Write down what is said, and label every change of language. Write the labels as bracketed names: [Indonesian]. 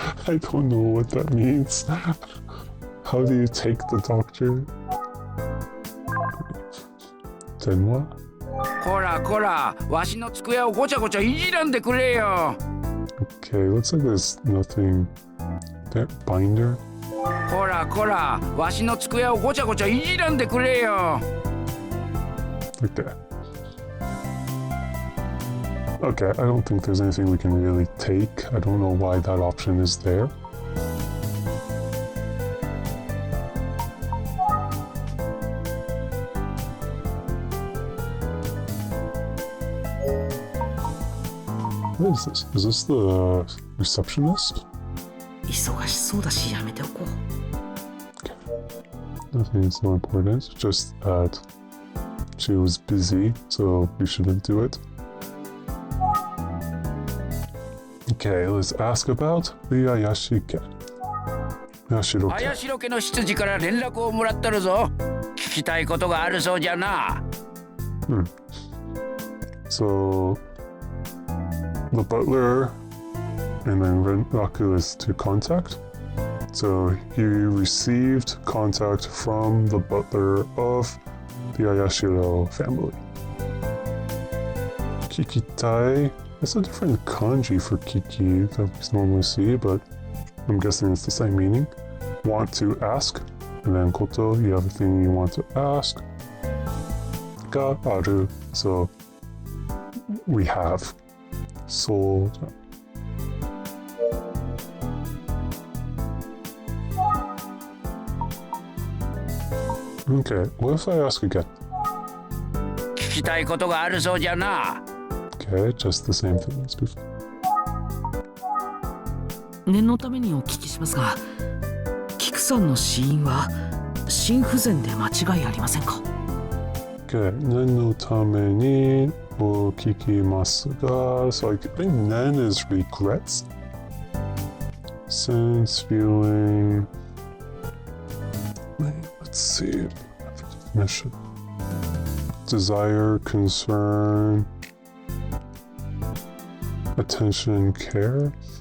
[English] I don't know what that means. How do you take the doctor? Tenwa? [Japanese] こらこら、わしの机をごちゃごちゃいじらんでくれよ。 [English] Okay, looks like there's nothing there. Binder? [Japanese] こらこら、わしの机をごちゃごちゃいじらんでくれよ。 [English] Like that. Okay, I don't think there's anything we can really take. I don't know why that option is there. What is this? Is this the receptionist? [Japanese] 忙しそうだしやめておこう。 [English] Nothing so important, just that she was busy, so we shouldn't do it. Okay, let's ask about the Ayashike. Yashiroke. [Japanese] 綾代家の執事から連絡をもらってるぞ。聞きたいことがあるそうじゃな。 [English] So, the butler and then Renraku is to contact. So he received contact from the butler of the Ayashiro family. Kikitai is a different kanji for kiki that we normally see, but I'm guessing it's the same meaning. Want to ask, and then koto, you have a thing you want to ask. [Japanese] Ga aru, [English] so we have. So okay, what if I ask again? [Japanese] 聞きたいことがあるそうじゃな。 [English] Okay, just the same thing as before. [Japanese] 念のためにお聞きしますが、キクさんの死因は心不全で間違いありませんか？ Okay, nen no tame ni o kikimasu ga. [English] So I think nen is regrets. Sense, feeling. Wait, let's see. Definition. Desire, concern, attention, care.